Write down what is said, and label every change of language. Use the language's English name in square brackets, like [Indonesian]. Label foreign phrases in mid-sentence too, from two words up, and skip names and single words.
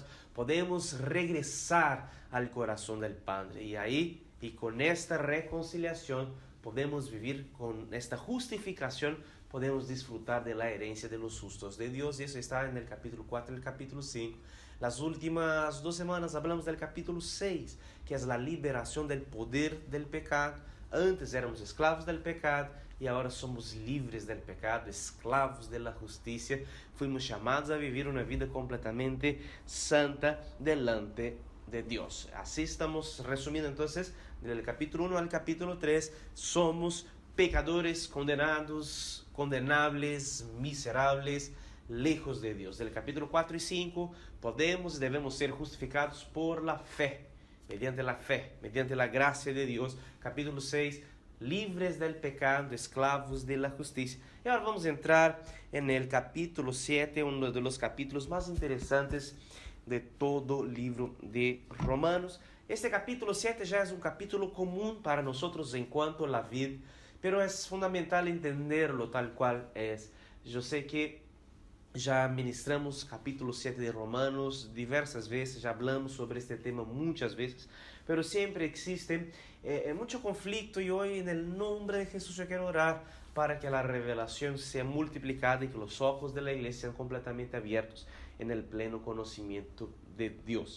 [Spanish] Podemos regresar al corazón del Padre y ahí, y con esta reconciliación, podemos vivir con esta justificación, podemos disfrutar de la herencia de los justos de Dios. Y eso está en el capítulo 4 y el capítulo 5. Las últimas 2 semanas hablamos del capítulo 6, que es la liberación del poder del pecado. Antes éramos esclavos del pecado, [Portuguese] e agora somos livres [Spanish] del pecado, esclavos [Portuguese] da justiça. Fomos chamados a viver uma vida completamente santa delante de Deus. Assim estamos resumindo, então, do capítulo 1 ao capítulo 3, somos pecadores condenados, condenáveis, miseráveis, lejos de Deus. Del capítulo 4 e 5, podemos e devemos ser justificados [Spanish] por la fé, mediante la gracia de Deus. Capítulo 6, livres del pecado, esclavos de la justicia. [Portuguese] E agora vamos entrar no capítulo 7, um dos capítulos mais interessantes de todo o livro de Romanos. Este capítulo 7 já é um capítulo comum para nós enquanto [Spanish] la vida, [Portuguese] pero é fundamental entenderlo tal qual é. Eu sei que já ministramos capítulo 7 de Romanos diversas vezes, já hablamos sobre este tema muitas vezes, pero sempre existe muito conflito, e hoje, no nome de Jesus, eu quero orar para que a revelação seja multiplicada e que os olhos da igreja sejam completamente abertos no pleno conhecimento de Deus.